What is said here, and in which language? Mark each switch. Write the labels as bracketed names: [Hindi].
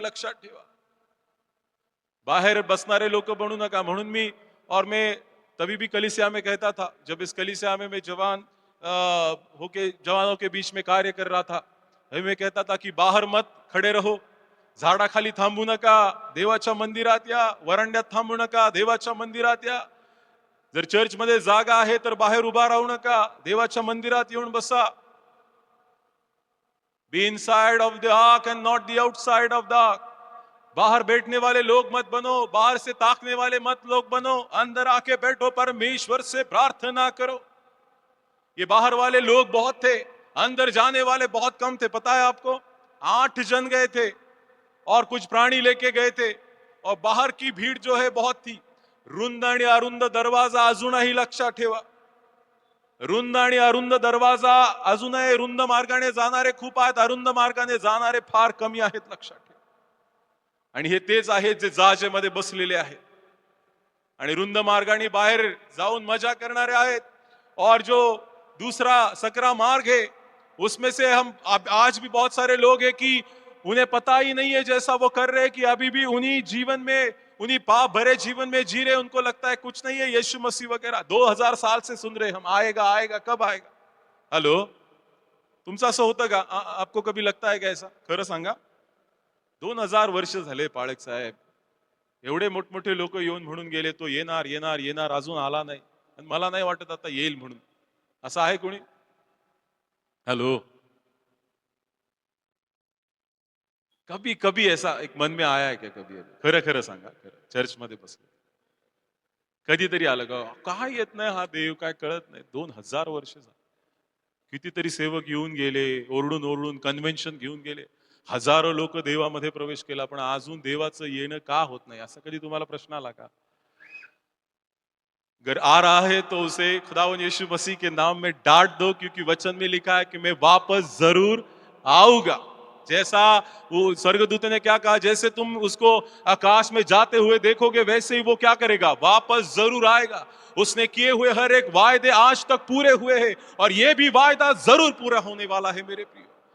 [Marathi] लक्षात ठेवा, बाहर बसनारे लोग बनू नका. [Hindi] म्हणून मैं तभी भी कलीसिया में कहता था, जब इस कलीसिया में मैं जवान होके जवानों के बीच में कार्य कर रहा था, मैं कहता था कि बाहर मत खड़े रहो, [Marathi] झाडाखाली थांबू नका, देवाच्या मंदिरात या. वरांड्यात थांबू नका, देवाच्या मंदिरात या. जर चर्च मध्ये जागा आहे तर बाहेर उभा राहू नका, देवाच्या मंदिरात येऊन बसा. [English] Be inside of the arc and not the outside of the arc. [Hindi] बाहर बैठने वाले लोग मत बनो, बाहर से ताकने वाले मत लोग बनो. अंदर आके बैठो, परमेश्वर से प्रार्थना करो. ये बाहर वाले लोग बहुत थे, अंदर जाने वाले बहुत कम थे. पता है आपको? 8 जन गए थे और कुछ प्राणी लेके गए थे, और बाहर की भीड़ जो है बहुत थी. [Marathi] रुंद आणि अरुंद दरवाजा अजूनही लक्षात ठेवा. रुंद आणि अरुंद दरवाजा अजूनही. रुंद मार्गाने जाणारे खूप आहेत, अरुंद मार्गाने जाणारे फार कमी आहेत. लक्षात ठेवा. आणि हे तेच आहेत जे जहाजामध्ये बसलेले आहेत आणि रुंद मार्गाने बाहेर जाऊन मजा करणारे आहेत. [Hindi] और जो दूसरा सकरा मार्ग है, उसमें से हम आज भी बहुत सारे लोग हैं कि उन्हें पता ही नहीं है जैसा वो कर रहे हैं, कि अभी भी उन्हीं जीवन में, उन्हीं पाप भरे जीवन में जी रहे. उनको लगता है कुछ नहीं है, यीशु मसीह वगैरह. 2000 साल से सुन रहे हम, आएगा आएगा, कब आएगा. हेलो, [Marathi] तुमचं असं होतं का? [Hindi] आपको कभी लगता है का ऐसा? [Marathi] खरं सांगा. 2000 वर्ष झाले पाळक साहेब, एवढे मोठमोठे लोक येऊन म्हणून गेले तो येणार येणार येणार, अजून आला नाही, आणि मला नाही वाटत आता येईल म्हणून. असं आहे कोणी? [Hindi] हेलो, कभी कभी ऐसा एक मन में आया है क्या? [Marathi] कभी खरं खरं सांगा, खरं चर्च मध्ये बसले कधीतरी आलं का? काय येत नाही हा देव, काय कळत नाही. 2000 वर्ष झाली, कितीतरी सेवक येऊन गेले, ओरडून ओरडून कन्व्हेन्शन घेऊन गेले, हजारो लोक देवामध्ये प्रवेश केला, पण अजून देवाचं येणं का होत नाही? असा कधी तुम्हाला प्रश्न आला का? [Hindi] अगर आ रहा है तो उसे खुदावन यीशु मसीह के नाम में डांट दो, क्योंकि वचन में लिखा है कि मैं वापस जरूर आऊंगा. जैसा वो स्वर्गदूत ने क्या कहा, जैसे तुम उसको आकाश में जाते हुए देखोगे, वैसे ही वो क्या करेगा? वापस जरूर आएगा. उसने किए हुए हर एक वायदे आज तक पूरे हुए हैं, और ये भी वायदा जरूर पूरा होने वाला है मेरे प्रिय.